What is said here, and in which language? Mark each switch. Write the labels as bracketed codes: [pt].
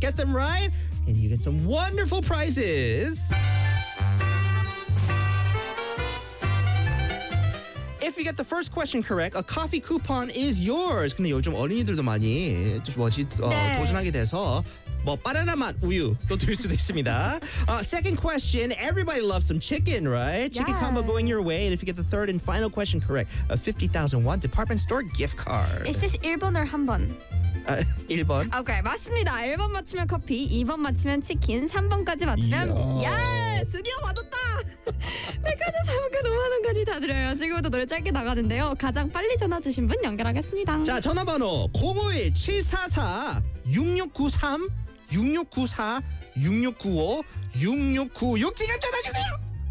[en] Get them right and you get some wonderful prizes. If you get the first question correct, a coffee coupon is yours. [ko] 근데 요즘 어린이들도 많이 뭐지 도전하게 돼서 뭐 바나나 맛 우유도 드릴 수도 있습니다. [en] Second question, everybody loves some chicken, right? Chicken yes. combo going your way. And if you get the third and final question correct, a 50,000 won department store gift card. Is this 1번 or 한 번? [ko] 1번. Okay, 맞습니다. 1번 맞추면 커피, 2번 맞추면 치킨, 3번까지 맞추면 yes, 드디어 맞았다. 백화점 상품권 5만 원까지 다 드려요. 지금부터 노래 짧게 나가는데요. 가장 빨리 전화 주신 분 연결하겠습니다. 자, 전화번호 051-744-6693 6694 6695 6696 지금 전화 주세요.